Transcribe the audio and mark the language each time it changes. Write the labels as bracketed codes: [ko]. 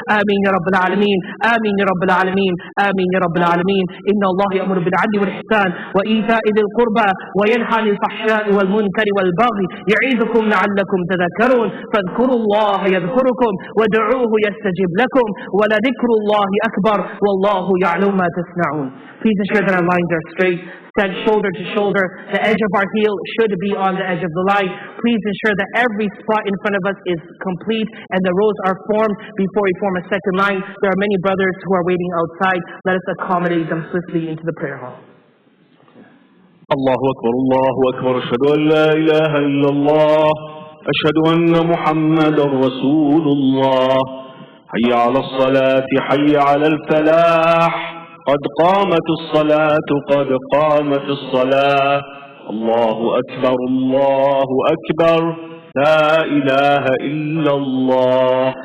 [ar] آمين يا رب العالمين آمين يا رب العالمين آمين يا رب العالمين إن الله يأمر بالعدل والإحسان وإيتاء ذي القربى وينهى عن الفحشاء والمنكر والبغي يعظكم لعلكم تذكرون فاذكروا الله يذكركم وادعوه يستجب لكم ولذكر الله أكبر والله يعلم ما تصنعون. [en] Please ensure that our lines are straight, stand shoulder to shoulder. The edge of our heel should be on the edge of the line. Please ensure that every spot in front of us is complete and the rows are formed before we form a second line. There are many brothers who are waiting outside. Let us accommodate them swiftly into the prayer hall. [ar] الله أكبر الله أكبر أشهد أن لا إله إلا الله أشهد أن محمد رسول الله حي على الصلاة حي على الفلاح قد قامت الصلاة قد قامت الصلاة الله أكبر لا إله إلا الله